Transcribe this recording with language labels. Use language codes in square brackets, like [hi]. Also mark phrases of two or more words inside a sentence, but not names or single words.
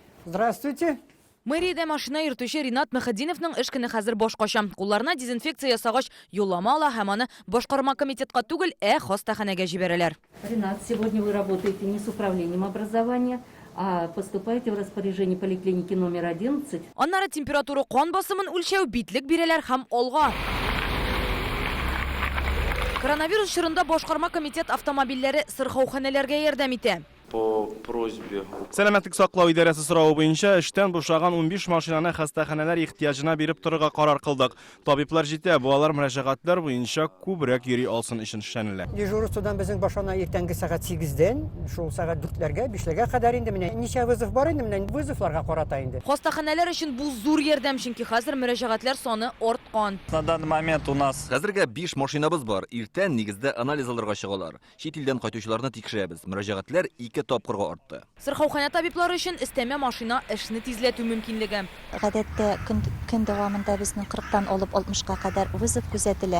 [ru] Здравствуйте. [tt] Мэриядә машина йөртүче Ринат Мөхәддиновның эш көне хәзер бош кача. Кулларына дезинфекция ясагач юллама ала һәм аны башкарма комитетка түгел, хастаханәгә җибәрәләр. [ru] Ринат, сегодня вы работаете не с управлением образования, а поступаете в распоряжение поликлиники номер 11. [tt] Аннары температура кан басымын үлчәү, битлек бирәләр һәм алга. Коронавирус чорында башкарма комитет автомобильләре сырхауханәләргә ярдәм итә. [ru] По просьбе. [tt] Сәламәтлек саклау идарәсе соравы буенча эштән бушаган 15 машинаны хастаханәләр ихтияҗына биреп торырга карар кылдык. Табиблар җитә, бу алар мөрәҗәгатьләр буенча күбрәк йөри алсын өчен эшләнелә. Дежурстводан безнең башына иртәнге сәгать 8-дән, шул сәгать 4-ләргә, 5-ләргә кадәр инде менә ничә вызов бар инде, менә вызовларга карата инде. Хастаханәләр өчен бу зур ярдәм, чөнки хәзер мөрәҗәгатьләр саны арткан. [ru] На данный момент у нас [tt] Хәзергә 5 машинабыз бар. Иртән нигездә анализ алырга чыгалар. Чит илдән кайтучыларны тикшерәбез. Мөрәҗәгатьләр 2 тапкырга артты. Сырхаухана табиблары өчен өстәмә машина эшне тизләтү мөмкинлеге. Гадәттә көн дәвамында безнең 40-тан алып 60-ка кадәр вызов күзәтелә.